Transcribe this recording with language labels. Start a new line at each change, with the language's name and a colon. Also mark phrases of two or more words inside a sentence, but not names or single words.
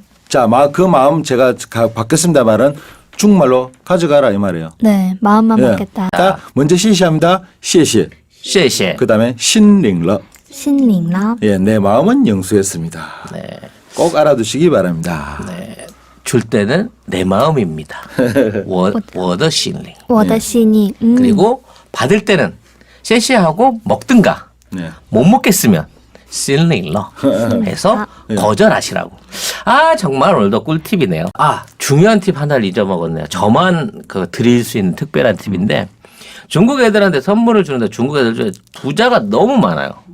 Korean: 자, 그 마음 제가 받겠습니다 말은 중국말로 가져가라 이 말이에요. 네, 마음만 예. 받겠다. 자, 먼저 시시합니다. 시시.
Chinese: 谢谢.
Korean: 그 다음에 신링러.
Chinese: 心领了
Korean: 예, 내 마음은 영수했습니다. 꼭 알아두시기 바랍니다. 줄 때는 내 마음입니다.
Chinese: 我的心灵. 我的心意
Korean: 그리고 받을 때는 셰시하고 먹든가 네. 못 먹겠으면 실링러 해서 거절하시라고. 정말 오늘도 꿀팁이네요. 중요한 팁 하나를 잊어먹었네요. 저만 드릴 수 있는 특별한 팁인데 중국 애들한테 선물을 주는데 중국 애들 중에 부자가 너무 많아요.